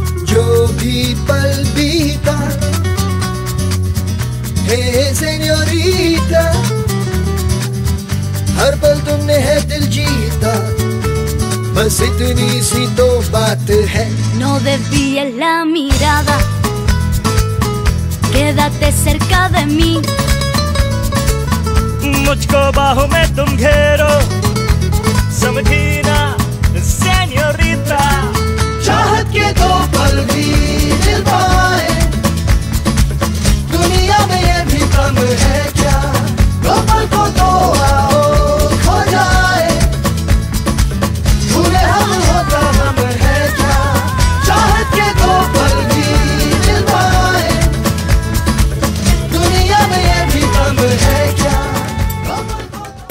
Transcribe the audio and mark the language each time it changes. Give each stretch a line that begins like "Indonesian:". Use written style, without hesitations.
Hindi: जो भी पल बीता है सेन्योरिटा, हर पल तुमने है दिल जीता, बस इतनी सी तो बात है।
Spanish: No desvíes la mirada, quédate cerca de mí.
Hindi: मुझको बाहों में तुम घेरो, समझी ना सेन्योरिटा। चाहत के दो पल भी मिल पाए, दुनिया में ये भी कम है क्या, दो पल को तो आओ खो जाए, भूले हम होता हम है क्या, चाहत के दो पल भी मिल पाए, दुनिया में ये भी कम है क्या, दो पल को